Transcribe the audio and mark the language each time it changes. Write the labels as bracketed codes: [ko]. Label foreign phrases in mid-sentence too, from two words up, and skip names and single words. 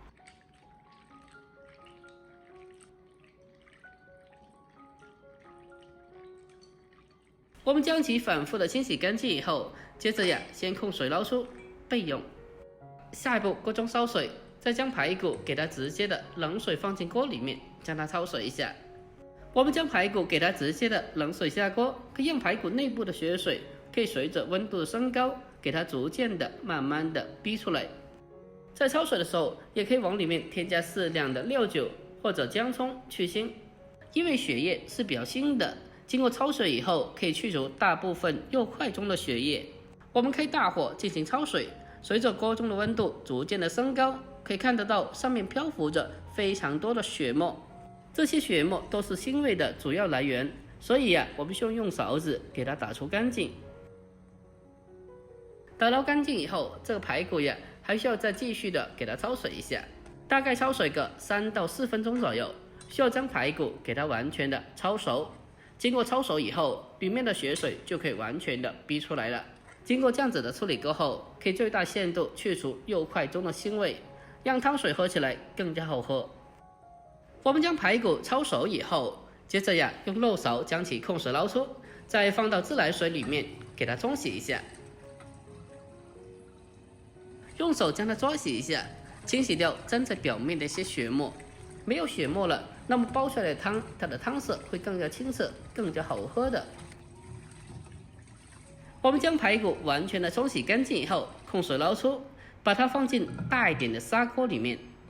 [zh] 我們將其反覆的清洗乾淨以後，接着呀，先控水撈出備用。下一步，鍋中燒水，再將排骨給它直接的冷水放進鍋裡面，將它焯水一下。我們將排骨給它直接的冷水下鍋，可以讓排骨內部的血水可以隨着溫度的升高，給它逐漸的慢慢的逼出來。在焯水的時候，也可以往裡面添加適量的料酒或者薑蔥去腥，因為血液是比較腥的，經過焯水以後，可以去除大部分肉塊中的血液。我們開大火進行焯水，隨着鍋中的溫度逐漸的升高，可以看得到上面漂浮着非常多的血沫。這些血沫都是腥味的主要來源，所以呀，我們需要用勺子給它打出乾淨。打撈乾淨以後，這個排骨呀，還需要再繼續的給它焯水一下，大概焯水個3到4分鐘左右，需要將排骨給它完全的焯熟。經過焯熟以後，裡面的血水就可以完全的逼出來了。經過這樣子的處理過後，可以最大限度去除肉塊中的腥味，讓湯水喝起來更加好喝。我們將排骨焯熟以後，接着呀，用漏勺將其控水撈出，再放到自來水裡面給它沖洗一下。用手將它抓洗一下，清洗掉粘在表面的一些血沫。沒有血沫了，那麼煲出來的湯，它的湯色會更加清澈，更加好喝的。我們將排骨完全的沖洗乾淨以後，控水撈出，把它放進大一點的砂鍋裡面。